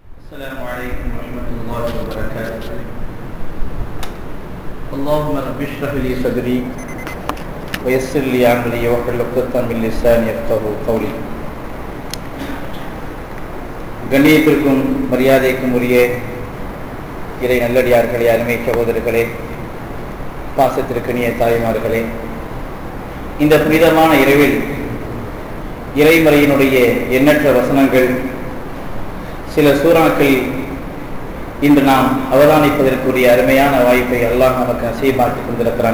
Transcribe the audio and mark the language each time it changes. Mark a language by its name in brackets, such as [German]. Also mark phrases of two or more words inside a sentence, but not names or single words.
[Arabic] السلام عليكم ورحمة الله وبركاته. اللهم رب اشرح لي صدري ويسر لي أمري واحلل عقدة من لساني يفقهوا قولي. [Tamil] கண்ணியத்திற்கும் மரியாதைக்கும் உரிய இறை நல்லடியார்களே, அருமை சகோதரர்களே, பாசத்திற்கினிய தாய்மார்களே, இந்த புனிதமான இரவில் இறைமறையினுடைய எண்ணற்ற வசனங்கள், சில சூறாக்கள் இன்று நாம் அவதானிப்பதற்குரிய அருமையான வாய்ப்பை அல்லாஹ் நமக்கு நசீபாக்கிக் கொண்டிருக்கிறான்.